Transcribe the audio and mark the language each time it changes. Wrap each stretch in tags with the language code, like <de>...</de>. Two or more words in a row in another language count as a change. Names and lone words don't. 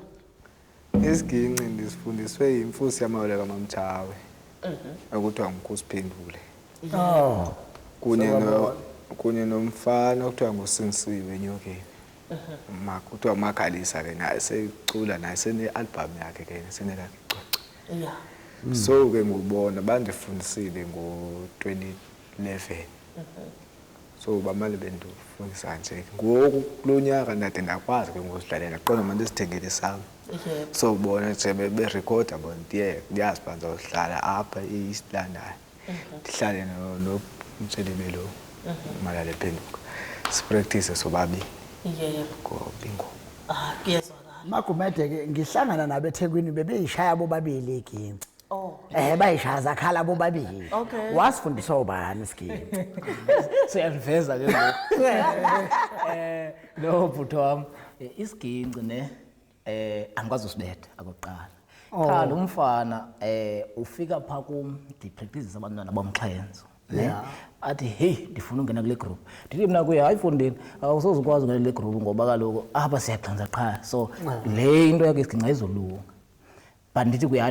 <xh>Isiginci ndisifundiswe yimfusi yamawele kaMamtshawe. Ekuthiwa nguKusiphendule. Kunye nomfana okuthiwa nguSinsiwe enyokeni. Kuthiwa uMakhalisa ke naye secula naye sene-album yakhe ke senelakicocwe. yeah So ke ngubona bandifundisile ngo-2011. So bamale bendifundisa nje ngoku kulonyaka ndade ndakwazi ke ngosidlalela qona manje sithengele sami. So bona nje berecorda bona ndiyazi banza uhlala apha eEast London. Ndihlale noMtshelebelo Malale Phenduka. Sipractice sobabi. yebo Bingo. kuyezwakala</xh> <zu>Magumede ke ngihlangana nabeThekwini bebeyishaya bobabili iginci oh bayishaya zakhala bobabili Okay. wasifundiswa ubani iginci Siyaveza ke lo bhutho wami isiginci ne angikwazi usibetha akoqala.</zu> <xh>Cha lo mfana ufika pha kum ndipractice abantwana bomxhenzo ne athi hey ndifuna ungena kule group ndithi mina kuye hayi fondini awusozukwazi ungena kule group ngoba kaloku apha siyaxhanza qha so le into yakhe isiginci ayizolunga but ndithi kuya</xh>